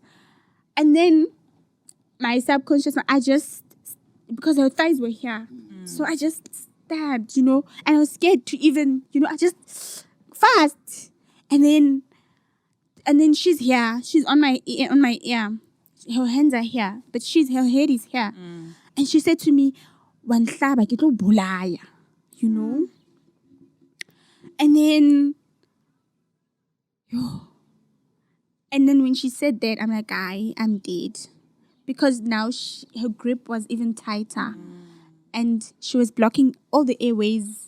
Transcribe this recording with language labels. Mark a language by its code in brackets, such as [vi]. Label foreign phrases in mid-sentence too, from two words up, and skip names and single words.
[en] And then my subconscious, because her thighs were here, so I just stabbed, and I was scared to even, I just fast. And then she's here. She's on my ear. Her hands are here, but her head is here. And she said to me, [st] "Wanhlaba ke tlo bolaya," [en] you know. And then when she said that, I'm like, I'm dead. Because now her grip was even tighter. And she was blocking all the airways.